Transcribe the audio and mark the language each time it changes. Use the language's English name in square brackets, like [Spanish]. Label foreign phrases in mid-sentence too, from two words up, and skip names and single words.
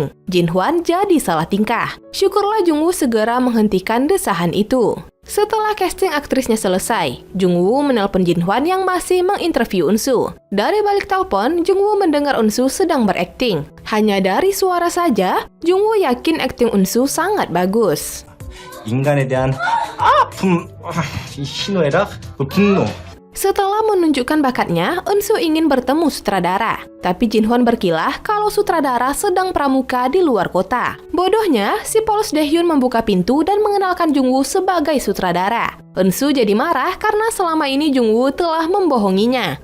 [Indonesian] Jinhwan jadi salah tingkah. Syukurlah Jungwoo segera menghentikan desahan itu. Setelah casting aktrisnya selesai, Jungwoo menelpon Jinhwan yang masih menginterview Eunsu. Dari balik telepon, Jungwoo mendengar Eunsu sedang berakting. Hanya dari suara saja, Jungwoo yakin akting Eunsu sangat bagus. [Korean] 인간에 대한 아픔, 이 희노애락, 그 분노. [Indonesian] Setelah menunjukkan bakatnya, Eunsu ingin bertemu sutradara. Tapi Jinhwan berkilah kalau sutradara sedang pramuka di luar kota. Bodohnya, si polos Daehyun membuka pintu dan mengenalkan Jungwoo sebagai sutradara. Eunsu jadi marah karena selama ini Jungwoo telah membohonginya.